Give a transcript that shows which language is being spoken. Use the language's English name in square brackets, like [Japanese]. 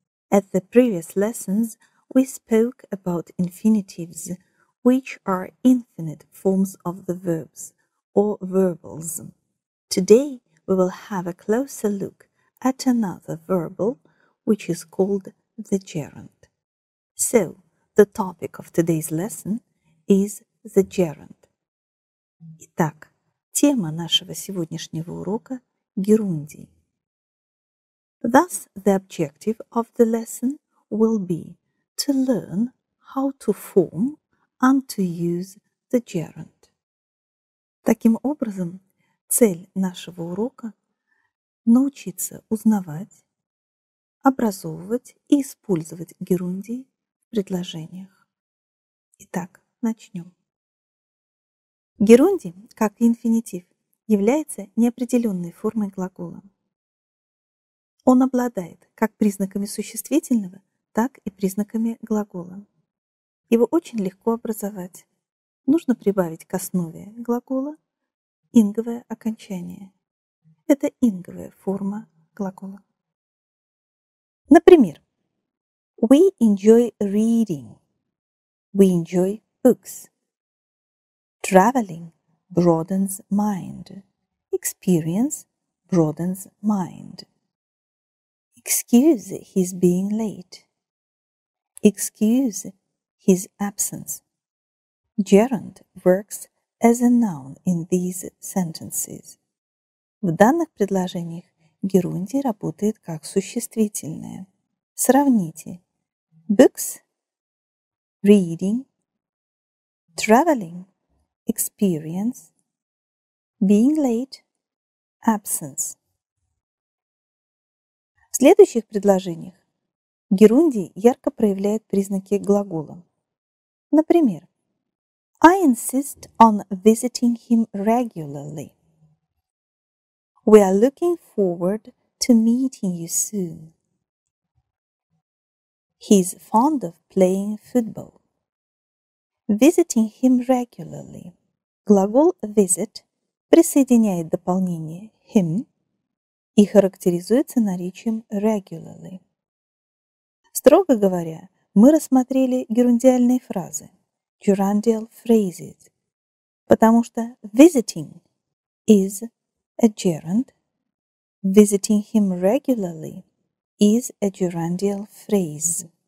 [English] At the previous lessons, we spoke about infinitives, which are infinite forms of the verbs or verbals. Today, we will have a closer look at another verbal, which is called the gerund. So, the topic of today's lesson is the gerund. [Russian] Итак, тема нашего сегодняшнего урока – герундии. [English] Thus, the objective of the lesson will be to learn how to form and to use the gerund. [Russian] Таким образом, цель нашего урока – научиться узнавать, образовывать и использовать герундии в предложениях. Итак, начнем. Герундий, как и инфинитив, является неопределенной формой глагола. Он обладает как признаками существительного, так и признаками глагола. Его очень легко образовать. Нужно прибавить к основе глагола инговое окончание. Это инговая форма глагола. Например, [English] we enjoy reading. We enjoy books. Traveling broadens mind. Experience broadens mind. Excuse his being late. Excuse his absence. Gerund works as a noun in these sentences. [Russian] В данных предложениях герундий работает как существительное. Сравните. [English] Books, reading, traveling, experience, being late, absence. [Russian] В следующих предложениях герундий ярко проявляет признаки глагола. Например, [English] I insist on visiting him regularly. We are looking forward to meeting you soon. He's fond of playing football. Visiting him regularly. [Russian] Глагол visit присоединяет дополнение him и характеризуется наречием regularly. Строго говоря, мы рассмотрели герундиальные фразы, gerundial phrases, потому что [English] visiting is a gerund, visiting him regularly is a gerundial phrase.